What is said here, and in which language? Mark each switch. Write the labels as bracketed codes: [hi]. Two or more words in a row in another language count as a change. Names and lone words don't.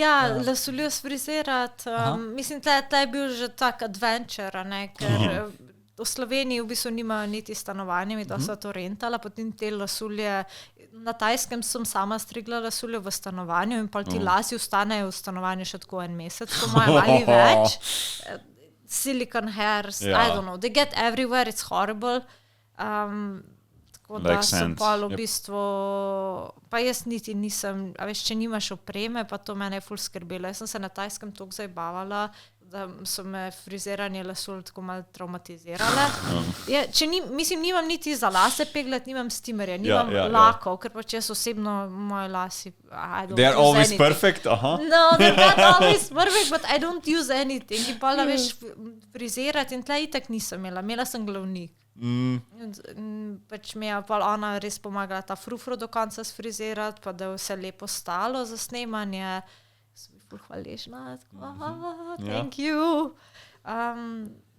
[sl] Ja, Lasuljo sfrizirati, mislim, tle je bil že tak adventure, ker v Sloveniji v bistvu nimajo niti stanovanja, mi da so to rentala, potem te lasulje, na Tajskem sem sama strigla lasuljo v stanovanju in pa ti lasi ostanejo v stanovanju še tako 1 mesec, po mojem ali več. [en] Silicone hairs, I don't know, they get everywhere, it's horrible. [sl] Tako da sem pa v bistvu, pa jaz niti nisem, a veš, če nimaš opreme, pa to mene je ful skrbelo. Jaz sem se na Tajskem toliko zabavala, da so me friziranje lasul tako malo traumatizirale. Mislim, nimam niti za lase peglet, nimam stimerja, nimam lakov, ker pač jaz osebno, moje lasi, [en] They are always perfect, No, they're not always perfect, but I don't use anything. [sl] In pa da veš frizirati in tle itak nisem imela sem glavnik. Pač mi je pa ona res pomagala ta frufro do konca sfrizirati, pa da je vse lepo stalo za snemanje. Sem ful hvaležna, [en] thank you.